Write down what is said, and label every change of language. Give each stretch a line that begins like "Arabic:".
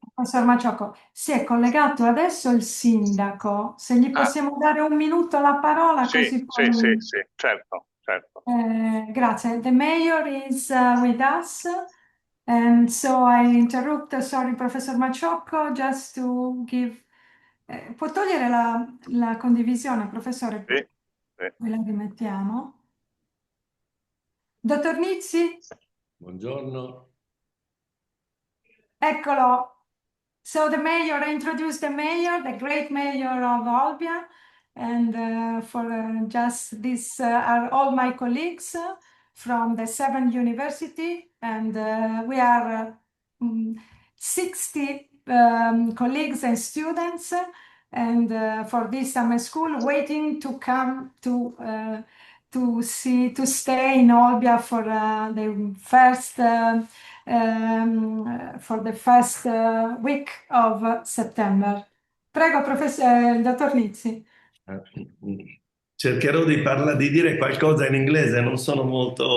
Italian: professor Maciocco, si è collegato adesso il sindaco. Se gli possiamo dare un minuto la parola, Sì, così sì, poi... sì, certo. Grazie.
English: The mayor is with us, and so I interrupt, sorry, Professor Maciocco, just to give...
Italian: può togliere la condivisione, professore? Sì. Poi la rimettiamo. Dottor Nizzi? Buongiorno. Eccolo.
English: So the mayor, I introduced the mayor, the great mayor of Olbia, and for just this are all my colleagues from the 7th university, and we are 60 colleagues and students, and for this summer school waiting to come to stay in Olbia for the first week of September.
Italian: Prego, dottor Nizzi. Cercherò di dire qualcosa in inglese, non sono molto